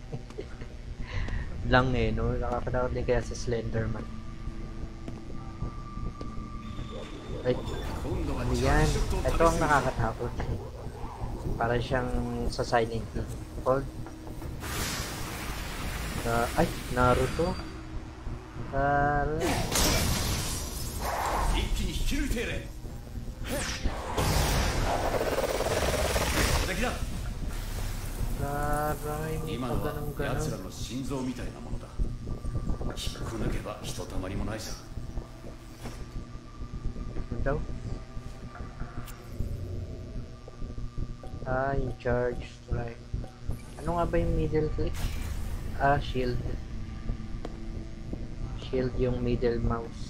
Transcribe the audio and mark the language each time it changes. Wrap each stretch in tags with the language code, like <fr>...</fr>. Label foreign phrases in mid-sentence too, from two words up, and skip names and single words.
<tl>Lang eh, no? Nakakatakot din kaya sa Slenderman. Right. Ano yan? Ito ang nakakatakot. Para siyang sa Silent Hill. Hold. Ay, Naruto.</tl> <ja>今のは奴らの心臓みたいなものだ引っこ抜けばひとたまりもないさ</ja> <tl>daw? Yung</tl> <en>charge strike.</en> <tl>Ano nga ba yung</tl> <en>middle click?</en> <tl>Shield. Shield yung</tl> <en>middle mouse.</en>